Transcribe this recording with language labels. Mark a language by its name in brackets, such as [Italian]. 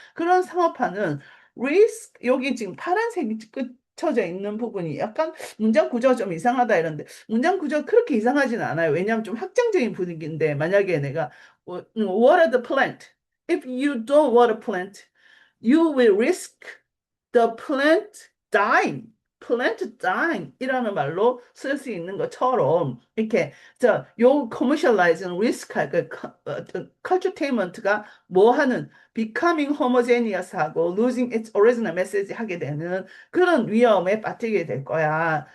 [Korean] 그런 상업화는 risk 여기 지금 파란색이 쳐져 있는 부분이 약간 문장 구조가 좀 이상하다 이런데 문장 구조가 그렇게 이상하진 않아요. 왜냐하면 좀 확정적인 분위기인데 만약에 내가 [English] water the plant. If you don't water plant, you will risk the plant dying. [Korean] plant dying 이라는 말로 쓸 수 있는 것처럼 이렇게 요 commercializing risk 그 culturetainment가 뭐 하는 [English] becoming homogeneous [Korean] 하고 [English] losing its original message [Korean] 하게 되는 그런 위험에 빠지게 될 거야.